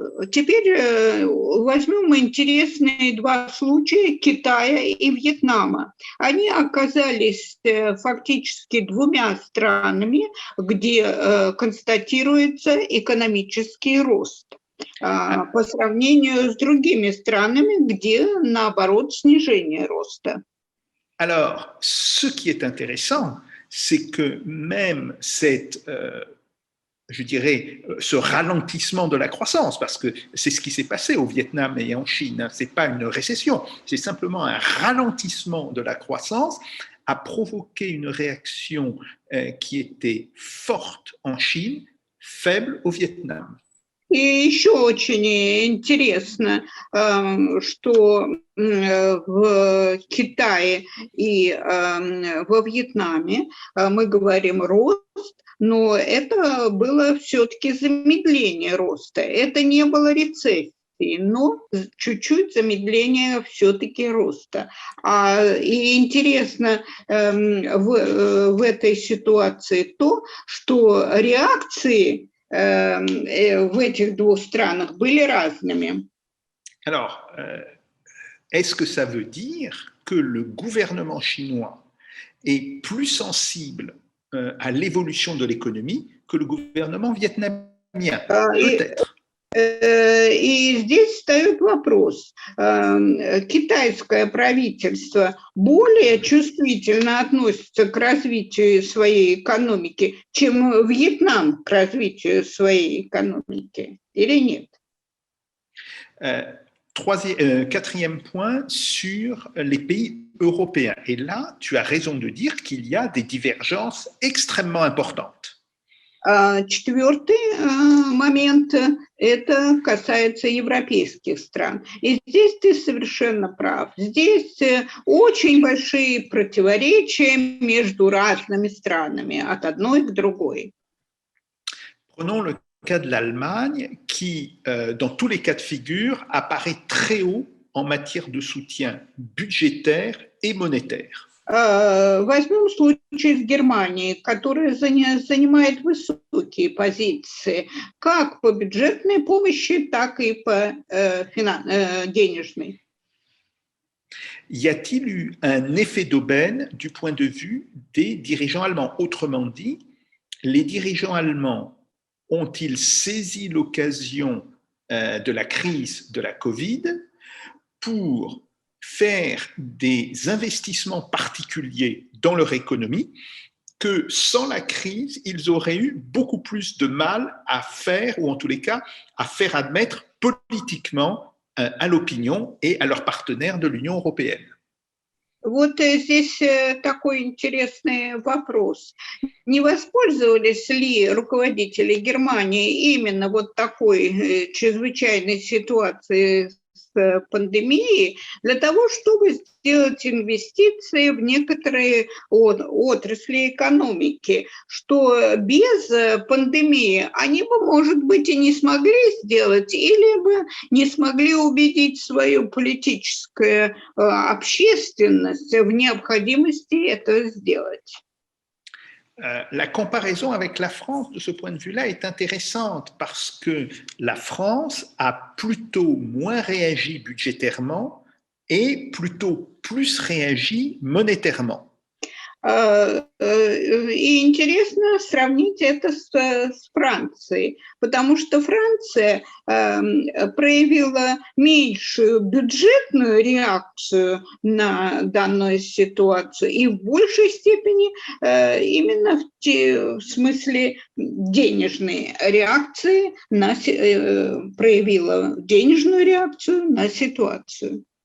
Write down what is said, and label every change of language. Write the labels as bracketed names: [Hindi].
[Russian] Теперь возьмем интересные два случая Китая и Вьетнама. Они оказались фактически двумя странами, где констатируется экономический рост, по сравнению с другими странами, где, наоборот, снижение роста. [French] Alors, ce qui est intéressant, c'est que même cette je dirais, ce ralentissement de la croissance, parce que c'est ce qui s'est passé au Vietnam et en Chine. Ce n'est pas une récession, c'est simplement un ralentissement de la croissance a provoqué une réaction qui était forte en Chine, faible au Vietnam. [Russian] И еще очень интересно, что в Китае и во Вьетнаме мы говорим рост, но это было все-таки замедление роста. Это не было рецессии, но чуть-чуть замедление все-таки роста. И интересно в этой ситуации то, что реакции в этих двух странах были разными. [French] Alors, est-ce que ça veut dire que le gouvernement chinois est plus sensible à l'évolution de l'économie que le gouvernement vietnamien? Peut-être. [Russian] И здесь встает вопрос. Китайское правительство более чувствительно относится к развитию своей экономики, чем Вьетнам к развитию своей экономики, или нет? [French] Quatrième point sur les pays européens. Et là, tu as raison de dire qu'il y a des divergences extrêmement importantes. [Russian] Четвертый момент, это касается европейских стран. И здесь ты совершенно прав. Здесь очень большие противоречия между разными странами, от одной к другой. [French] Prenons le cas de l'Allemagne qui, dans tous les cas de figure, apparaît très haut en matière de soutien budgétaire et monétaire. [Russian] Возьмем случай с Германией, которая занимает высокие позиции как по бюджетной помощи, так и по денежной. [French] Y a-t-il eu un effet d'aubaine du point de vue des dirigeants allemands? Autrement dit, les dirigeants allemands ont-ils saisi l'occasion de la crise de la Covid pour faire des investissements particuliers dans leur économie que sans la crise, ils auraient eu beaucoup plus de mal à faire, ou en tous les cas, à faire admettre politiquement à l'opinion et à leurs partenaires de l'Union européenne. [Russian] Вот здесь такой интересный вопрос. Не воспользовались ли руководители Германии именно вот такой чрезвычайной ситуацией пандемии для того, чтобы сделать инвестиции в некоторые отрасли экономики, что без пандемии они бы, может быть, и не смогли сделать, или бы не смогли убедить свою политическую общественность в необходимости это сделать. [French] La comparaison avec la France, de ce point de vue-là, est intéressante parce que la France a plutôt moins réagi budgétairement et plutôt plus réagi monétairement. [Russian] И интересно сравнить это с Францией, потому что Франция проявила меньшую бюджетную реакцию на данную ситуацию и в большей степени именно в смысле денежной реакции проявила денежную реакцию на ситуацию.